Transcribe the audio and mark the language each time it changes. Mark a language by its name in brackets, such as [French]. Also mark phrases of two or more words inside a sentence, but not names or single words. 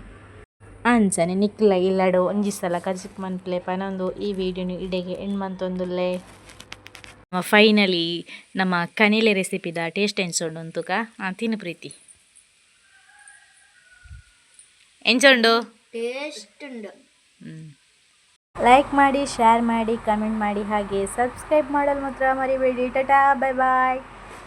[Tulu] ಅಂಚನೆ ನಿಕ್ಲ ಇಲ್ಲಡು ಒಂಜಿ ಸಲ ಕಜಿಪ್ ಮನ್ಪುಲೆ ಪನೊಂದು ಈ ವಿಡಿಯೋನು ಇಡೆಗೆ ಎಂಡ್ ಮಂತೊಂದುಲ್ಲೆ. ಫೈನಲಿ ನಮ್ಮ ಕನಿಲೆ ರೆಸಿಪಿದ ಟೇಸ್ಟ್ ಎಂಚೊಂಡು ಅಂತುಕ ತಿನ್ನು ಪ್ರೀತಿ ಎಂಚೊಂಡು ಟೇಸ್ಟ್ ಉಂಡು. [Kannada] ಲೈಕ್ ಮಾಡಿ ಶೇರ್ ಮಾಡಿ ಕಮೆಂಟ್ ಮಾಡಿ ಹಾಗೆ ಸಬ್ಸ್ಕ್ರೈಬ್ ಮಾಡಲು ಮಾತ್ರ ಮರಿಬೇಡಿ. [English] tata bye bye.